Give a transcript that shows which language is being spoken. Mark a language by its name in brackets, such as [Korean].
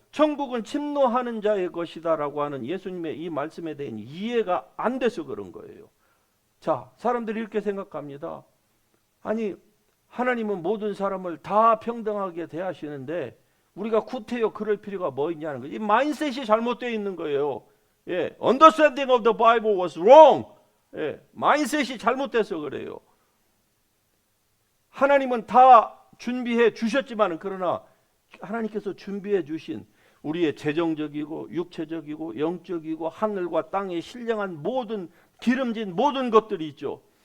[Korean] 천국은 침노하는 자의 것이다라고 하는 예수님의 이 말씀에 대한 이해가 안 돼서 그런 거예요. 자, 사람들이 이렇게 생각합니다. 아니, 하나님은 모든 사람을 다 평등하게 대하시는데 우리가 구태여 그럴 필요가 뭐 있냐는 거예요. 이 마인셋이 잘못되어 있는 거예요. 예, [English] understanding of the Bible was wrong. [Korean] 예, 마인셋이 잘못돼서 그래요. 하나님은 다 준비해 주셨지만, 그러나 하나님께서 준비해 주신 우리의 재정적이고 육체적이고 영적이고 하늘과 땅에 신령한 모든 기름진 모든 것들이 있죠.